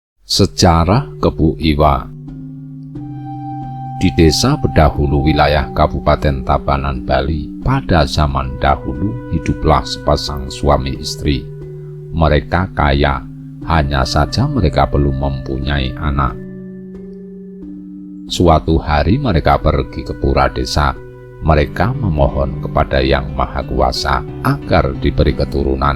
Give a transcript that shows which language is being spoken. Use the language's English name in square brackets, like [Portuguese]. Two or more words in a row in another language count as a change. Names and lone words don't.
[Indonesian] Sejarah Kebu Iwa. Di desa Bedahulu wilayah Kabupaten Tabanan, Bali, pada zaman dahulu hiduplah sepasang suami istri. Mereka kaya, hanya saja mereka belum mempunyai anak. Suatu hari mereka pergi ke pura desa. Mereka memohon kepada Yang Maha Kuasa agar diberi keturunan.